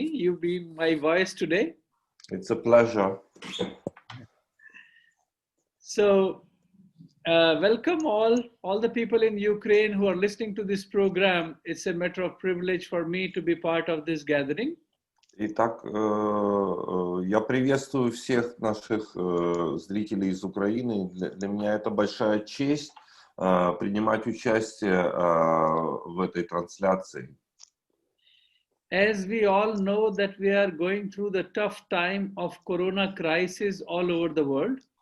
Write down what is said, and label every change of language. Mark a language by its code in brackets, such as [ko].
[en] You be my voice today. It's a pleasure. So, welcome all the people in Ukraine who are listening to this program. It's a matter of privilege for me to be part of this gathering. [ru] Итак, я приветствую всех наших зрителей из Украины. Для меня это большая честь принимать участие в этой трансляции. [en] As we all know that we are going through the tough time of corona crisis all over the world.